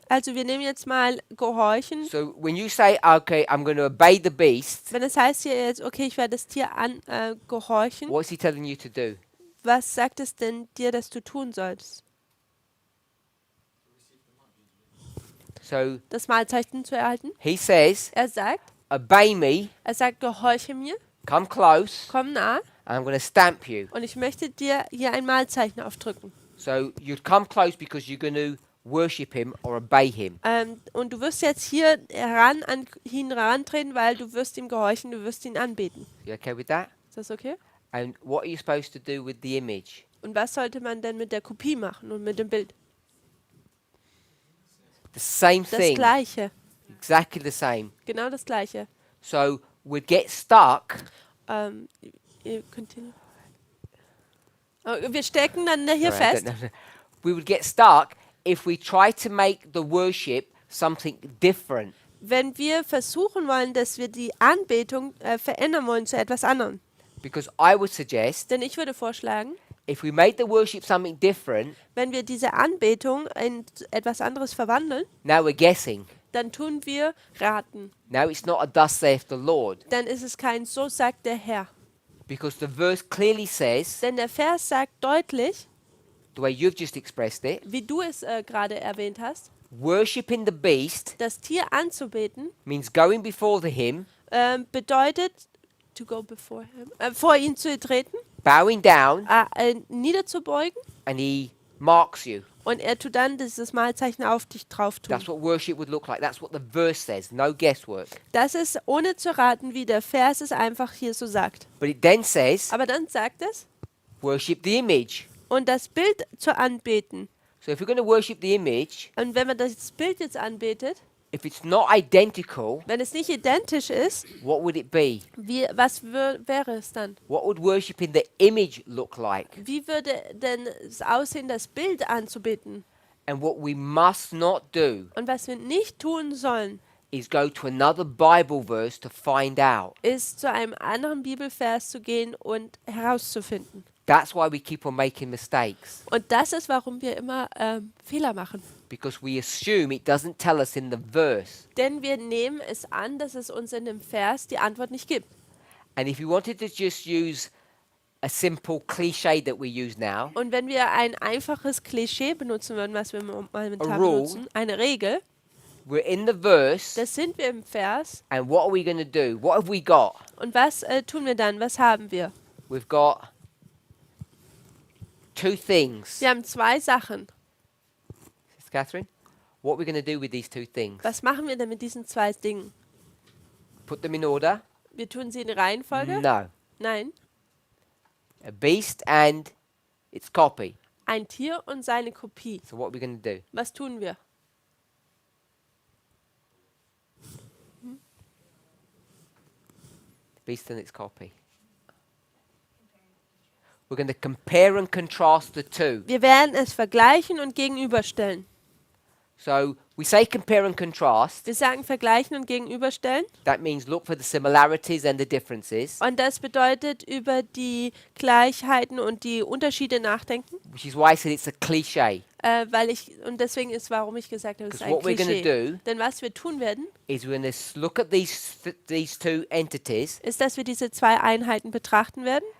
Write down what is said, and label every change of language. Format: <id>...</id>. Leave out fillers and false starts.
<de>also wir nehmen jetzt mal gehorchen.</de> <en>So when you say, okay, I'm going to obey the beast,</en> <de>Wenn es heißt hier jetzt, okay, ich werde das Tier gehorchen,</de> <en>what's he telling you to do?</en> <de>was sagt es denn dir, dass du tun sollst?</de> <en>So</en> <de>Das Mahlzeichen zu erhalten?</de> <en>he says,</en> <de>Er sagt,</de> <en>obey me,</en> <de>gehorche mir,</de> <en>come close,</en> <de>komm nah</de> <en>and I'm going to stamp you.</en> <de>und ich möchte dir hier ein Mahlzeichen aufdrücken.</de> <en>So you'd come close because you're going to worship him or obey him.</en> <de>Und du wirst jetzt hier an ihn herantreten, weil du wirst ihm gehorchen, du wirst ihn anbeten.</de> <en>You okay with that?</en> <de>Ist das okay?</de> <en>And what are you supposed to do with the image?</en> <de>Und was sollte man denn mit der Kopie machen und mit dem Bild?</de> <en>The same</en> <de>Das</de> <en>thing.</en> <de>Gleiche.</de> <en>Exactly the same.</en> <de>Genau das Gleiche.</de> <en>So we'd get stuck. Continue.</en> <de>Oh, wir stecken dann hier</de> <en>Sorry, I</en> <de>fest.</de> <en>don't know. We would get stuck if we try to make the worship something different.</en> <de>Wenn wir versuchen wollen, dass wir die Anbetung verändern wollen zu etwas anderem.</de> <en>Because I would suggest</en> <de>Denn ich würde vorschlagen,</de> <en>if we made the worship something different,</en> <de>wenn wir diese Anbetung in etwas anderes verwandeln,</de> <en>now we're guessing.</en> <de>dann tun wir raten.</de> <en>Now it's not a thus saith the Lord.</en> <de>Dann ist es kein so sagt der Herr.</de> <en>Because the verse clearly says,</en> <de>Denn der Vers sagt deutlich,</de> <en>the way you've just expressed it,</en> <de>wie du es gerade erwähnt hast,</de> <en>worshipping the beast</en> <de>das Tier anzubeten</de> <en>means going before him,</en> <de>bedeutet,</de> <en>to go before him,</en> <de>vor ihn zu treten,</de> <en>bowing down,</en> <de>niederzubeugen</de> <en>and he marks you.</en> <de>und er tut dann dieses Malzeichen auf dich drauf tun.</de> <en>That's what worship would look like. That's what the verse says. No guesswork.</en> <de>Das ist ohne zu raten, wie der Vers es einfach hier so sagt.</de> <en>But it then says,</en> <de>Aber dann sagt es,</de> <en>worship the image.</en> <de>und das Bild zu anbeten.</de> <en>So if we're going to worship the image,</en> <de>Und wenn man das Bild jetzt anbetet,</de> <en>if it's not identical,</en> <de>wenn es nicht identisch ist,</de> <en>what would it be?</en> <de>was wäre es dann?</de> <en>What would worshiping the image look like?</en> <de>Wie würde denn es aussehen, das Bild anzubeten?</de> <en>And what we must not do</en> <de>Und was wir nicht tun sollen,</de> <en>is go to another Bible verse to find out.</en> <de>ist zu einem anderen Bibelvers zu gehen und herauszufinden.</de> <en>That's why we keep on making mistakes.</en> <de>Und das ist, warum wir immer Fehler machen.</de> <en>Because we assume it doesn't tell us in the verse.</en> <de>Denn wir nehmen es an, dass es uns in dem Vers die Antwort nicht gibt.</de> <en>And if you wanted to just use a simple cliche that we use now,</en> <de>Und wenn wir ein einfaches Klischee benutzen würden, was wir momentan</de> <en>A rule.</en> <de>benutzen, eine Regel,</de> <en>we're in the verse,</en> <de>das sind wir im Vers.</de> <en>and what are we going to do? What have we got?</en> <de>Und was tun wir dann? Was haben wir?</de> <en>We've got two things.</en> <de>Wir haben zwei Sachen.</de> <en>Sister Catherine, what are we going to do with these two things?</en> <de>Was machen wir denn mit diesen zwei Dingen?</de> <en>Put them in order?</en> <de>Wir tun sie in Reihenfolge?</de> <en>No.</en> <de>Nein.</de> <en>A beast and its copy.</en> <de>Ein Tier und seine Kopie.</de> <en>So what are we going to do?</en> <de>Was tun wir?</de> <en>Beast and its copy. We're going to compare and contrast the two.</en> <de>Wir werden es vergleichen und gegenüberstellen.</de> <en>So we say compare and contrast.</en> <de>Wir sagen vergleichen und gegenüberstellen.</de> <en>That means look for the similarities and the differences,</en> <de>Und das bedeutet über die Gleichheiten und die Unterschiede nachdenken.</de> <en>which is why I said it's a cliche.</en> <de>Und deswegen ist, warum ich gesagt habe, es ist</de> <en>Because</en> <de>ein</de> <en>what we're going to</en> <de>Klischee.</de> <en>do</en> <de>Denn was wir tun werden,</de> <en>is we're going to look at these two entities,</en> <de>ist, dass wir diese zwei Einheiten betrachten werden.</de>